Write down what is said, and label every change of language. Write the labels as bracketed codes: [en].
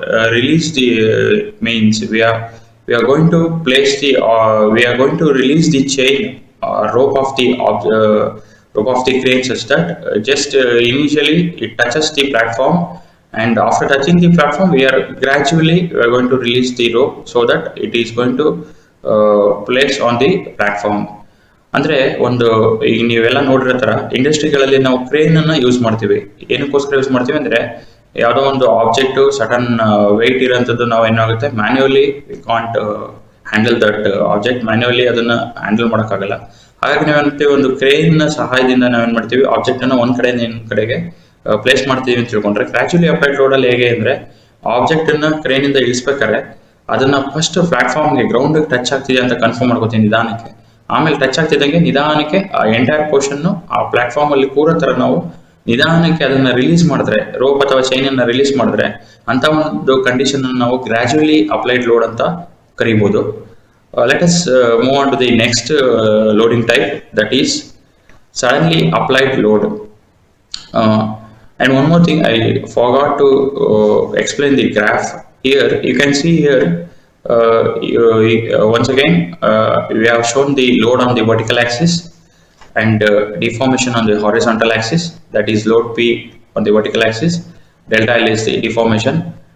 [en] release the means we are going to place the we are going to release the chain rope of the crane such that just initially it touches the platform, and after touching the platform we are going to release the rope so that it is going to place on the platform. [kn] ಅಂದರೆ ಒಂದು ಈಗ ನೀವೆಲ್ಲ ನೋಡಿರೋ ಥರ ಇಂಡಸ್ಟ್ರಿಗಳಲ್ಲಿ ನಾವು ಕ್ರೇನನ್ನು use ಮಾಡ್ತೀವಿ. ಏನಕ್ಕೋಸ್ಕರ use ಮಾಡ್ತೀವಿ ಅಂದರೆ ಯಾವುದೋ ಒಂದು ಆಬ್ಜೆಕ್ಟು ಸಡನ್ ವೆಯ್ಟ್ ಇರೋಂಥದ್ದು ನಾವು ಏನಾಗುತ್ತೆ [en] manually we can't handle that object, [kn] manually ಅದನ್ನು ಹ್ಯಾಂಡಲ್ ಮಾಡೋಕ್ಕಾಗಲ್ಲ. ಹಾಗಾಗಿ ನಾವೇನು ಮಾಡ್ತೀವಿ, ಒಂದು ಕ್ರೇನ್ನ ಸಹಾಯದಿಂದ ನಾವೇನು ಮಾಡ್ತೀವಿ, ಆಬ್ಜೆಕ್ಟನ್ನು ಒಂದು ಕಡೆಯಿಂದ ಇನ್ನೊಂದು ಕಡೆಗೆ ಪ್ಲೇಸ್ ಮಾಡ್ತೀವಿ ಅಂತ ತಿಳ್ಕೊಂಡ್ರೆ, ಗ್ರ್ಯಾಜುವಲಿ ಅಪ್ಲೈಡ್ ಲೋಡಲ್ಲಿ ಹೇಗೆ ಅಂದರೆ ಆಬ್ಜೆಕ್ಟನ್ನು ಕ್ರೇನಿಂದ ಇಳಿಸ್ಬೇಕಾದ್ರೆ ಅದನ್ನು ಫಸ್ಟ್ ಪ್ಲಾಟ್ಫಾರ್ಮ್ಗೆ ಗ್ರೌಂಡಿಗೆ ಟಚ್ ಆಗ್ತಿದೆ ಅಂತ ಕನ್ಫರ್ಮ್ ಮಾಡ್ಕೋತೀನಿ ನಿಧಾನಕ್ಕೆ. ಆಮೇಲೆ ಟಚ್ ಆಗ್ತಿದ್ದಂಗೆ ನಿಧಾನಕ್ಕೆ ಆ ಎಂಟೈರ್ ಪೋರ್ಷನ್ನು ಆ ಪ್ಲಾಟ್ಫಾರ್ಮಲ್ಲಿ ಕೂರೋ ಥರ ನಾವು ನಿಧಾನಕ್ಕೆ ಅದನ್ನು ರಿಲೀಸ್ ಮಾಡಿದ್ರೆ, ರೋಪ್ ಅಥವಾ ಚೈನನ್ನು ರಿಲೀಸ್ ಮಾಡಿದ್ರೆ ಅಂಥ ಒಂದು ಕಂಡೀಷನನ್ನು ನಾವು ಗ್ರ್ಯಾಜುವಲಿ ಅಪ್ಲೈಡ್ ಲೋಡ್ ಅಂತ ಕರಿಬೋದು. [en] Let us move on to the next loading type, that is suddenly applied load. And one more thing I forgot to explain the graph. Here you can see here once again we have shown the load on the vertical axis and deformation on the horizontal axis, that is load P on the vertical axis, delta L is the deformation.